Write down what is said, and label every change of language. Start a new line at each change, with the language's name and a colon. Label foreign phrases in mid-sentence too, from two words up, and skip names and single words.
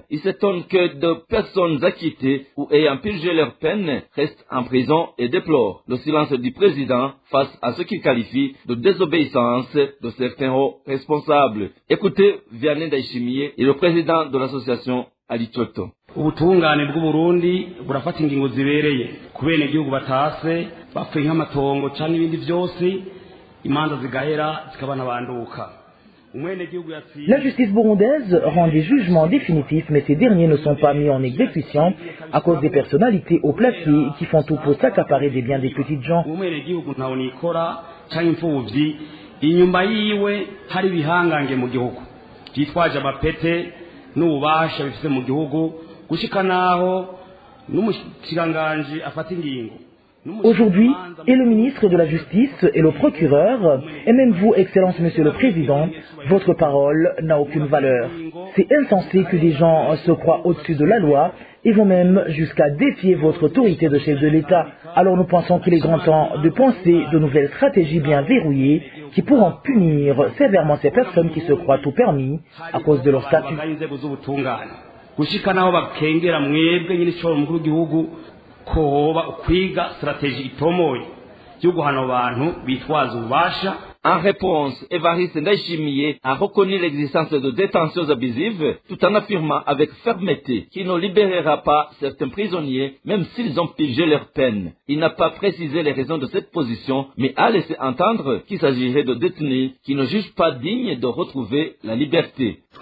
French: Il s'étonne que de personnes acquittées ou ayant purgé leur peine restent en prison et déplore le silence du président face à ce qu'il qualifie de désobéissance de certains hauts responsables. Écoutez Vianney Ndaïshimiye et le président de l'association Alishoto.
Rundi: ubutungane bw'uburundi burafata ingingo zibereye ku bene igihugu batase bapfuye nk'amatongo cyangwa ibindi byose imanza zigahera zikabana banduka.
French: La justice burundaise rend des jugements définitifs, mais ces derniers ne sont pas mis en exécution à cause des personnalités haut placées qui font tout pour s'accaparer des biens des petites gens.
Rundi: Inyuma yiwe hari bihangange mu gihugu byitwaje amapete n'ububasha bifite mu gihugu gushika naho n'umushikanganje afata ingingo.
French: Aujourd'hui, et le ministre de la Justice et le procureur, et même vous, Excellence Monsieur le Président, votre parole n'a aucune valeur. C'est insensé que des gens se croient au-dessus de la loi et vont même jusqu'à défier votre autorité de chef de l'État. Alors nous pensons qu'il est grand temps de penser de nouvelles stratégies bien verrouillées qui pourront punir sévèrement ces personnes qui se croient tout permis à cause de leur statut.
Rundi: Ko hoba ukwiga strategy itomoye yo guhana abantu bitwaza ububasha
French: En réponse, Évariste Ndayishimiye a reconnu l'existence de détentions abusives tout en affirmant avec fermeté qu'il ne libérera pas certains prisonniers même s'ils ont purgé leur peine. Il n'a pas précisé les raisons de cette position mais a laissé entendre qu'il s'agirait de détenus qui ne jugent pas dignes de retrouver la liberté.